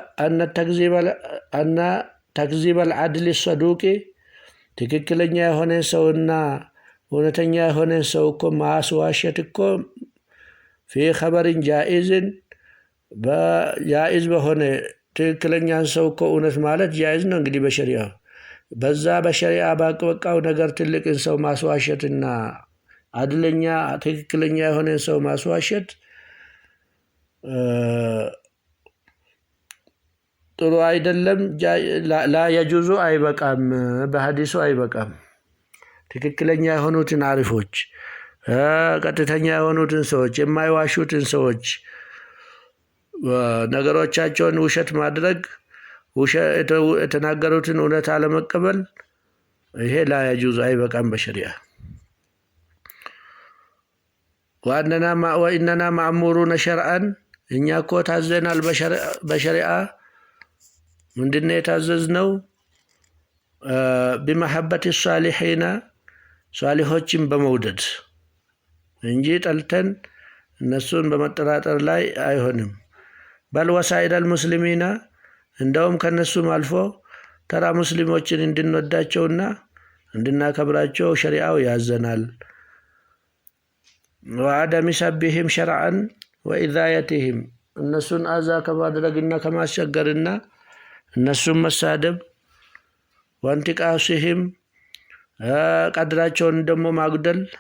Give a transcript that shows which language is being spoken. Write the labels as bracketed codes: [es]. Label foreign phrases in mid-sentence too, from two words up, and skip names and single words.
[ar] أن تكذيب العدل الصدوق [am] ትክክለኛ የሆነ ሰውና እውነተኛ የሆነ ሰው እኮ ማስዋሸት እኮ [ar] في خبر جائز [am] በጃኢዝ በሆነ ትክክለኛ ሰው እኮ እውነት ማለት ጃኢዝ ነው እንግዲህ በሸሪዓ በዛ በሸሪዓ ባቀበቃው ነገር ትልቅን ሰው ማስዋሸትና አድለኛ ትክክለኛ የሆነ ሰው ማስዋሸት ጥሩ አይደለም [ar] لا يجوز [am] አይበቃም በሐዲሱ አይበቃም ትክክለኛ የሆኑትን አሪፎች ቀጥተኛ የሆኑትን ሰዎች የማይዋሹትን ሰዎች ነገሮቻቸውን ውሸት ማድረግ የተናገሩትን እውነት አለመቀበል ይሄ [ar] لا يجوز [am] አይበቃም በሸሪዓ [ar] وإننا مأمورون شرعا [am] እኛ እኮ ታዘናል በሸሪዓ ምንድነው የታዘዝነው [ar] بمحبة الصالحين [am] صالحዎችን በመውደድ እንጂ ጠልተን እነሱን በመጠራጠር ላይ አይሆንም። [ar] بل وسائر المسلمين [am] እንደውም ከነሱም አልፎ ተራ ሙስሊሞችን እንድንወዳቸውና እንድናከብራቸው ሸሪዓው ያዘናል። [ar] وعدم سبهم شرعا وإيذائهم [am] እነሱን አዛ ከማድረግና ከማስቸገርና እነሱን መሳደብ ወንቲቃሲሂም ቀድራቸውን ደግሞ ማጉደል